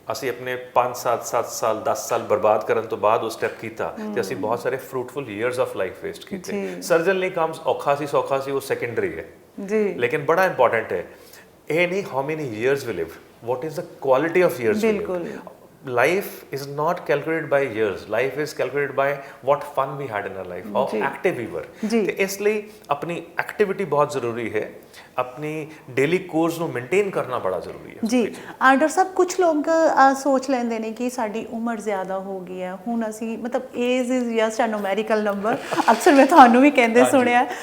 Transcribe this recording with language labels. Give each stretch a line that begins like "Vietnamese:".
Punjabi: ਅਸੀਂ ਆਪਣੇ 5 7 ਸਾਲ 10 ਸਾਲ ਬਰਬਾਦ ਕਰਨ ਤੋਂ ਬਾਅਦ ਉਹ ਸਟੈਪ ਕੀਤਾ ਤੇ ਅਸੀਂ ਬਹੁਤ ਸਾਰੇ
English: fruitful years of life
Punjabi: waste ਕੀਤੇ। ਸਰਜਨ ਲਈ ਕੰਮ ਔਖਾ ਸੀ ਸੌਖਾ ਸੀ, ਉਹ ਸੈਕੰਡਰੀ ਹੈ ਜੀ, ਲੇਕਿਨ ਬੜਾ ਇੰਪੋਰਟੈਂਟ ਹੈ ਇਹ ਨਹੀਂ
English: How many years we live, what is the quality of years we live. Life is not calculated by years, life is calculated by what fun we had in our life, how active we were।
Punjabi: ਤੇ ਇਸ ਲਈ ਆਪਣੀ activity ਬਹੁਤ ਜ਼ਰੂਰੀ ਹੈ, ਆਪਣੀ daily course ਨੂੰ maintain ਕਰਨਾ ਬੜਾ ਜ਼ਰੂਰੀ ਹੈ ਜੀ। ਡਾਕਟਰ ਸਾਹਿਬ, ਕੁਝ ਲੋਕ ਸੋਚ ਲੈਂਦੇ ਨੇ ਕਿ ਸਾਡੀ ਉਮਰ ਜ਼ਿਆਦਾ ਹੋ ਗਈ ਹੈ, ਹੁਣ ਅਸੀਂ ਮਤਲਬ
English: age is just a numerical number,
Punjabi: ਅਕਸਰ ਮੈਂ ਤੁਹਾਨੂੰ ਵੀ ਕਹਿੰਦੇ ਸੁਣਿਆ।